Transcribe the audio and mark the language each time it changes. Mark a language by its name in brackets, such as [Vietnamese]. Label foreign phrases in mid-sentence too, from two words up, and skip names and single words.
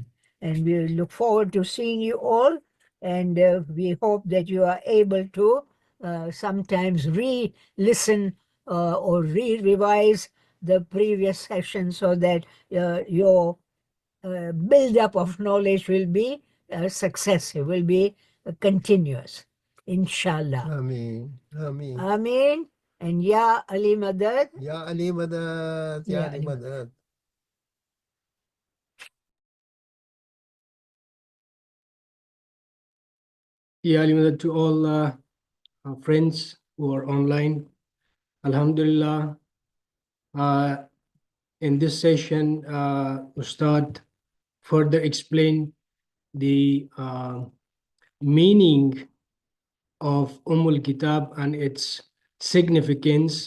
[English] And we look forward to seeing you all. And we hope that you are able to sometimes re-listen or re-revise the previous session, so that your build-up of knowledge will be successive, will be continuous. Inshallah. Ameen. Ameen. Ameen. And [Arabic] يا علي مدد. يا علي مدد. يا Ya Ali Ali Madad. [English] Yeah, Alimadad, to all our friends who are online. Alhamdulillah, in this session, Ustad further explain the meaning of Kitab and its significance.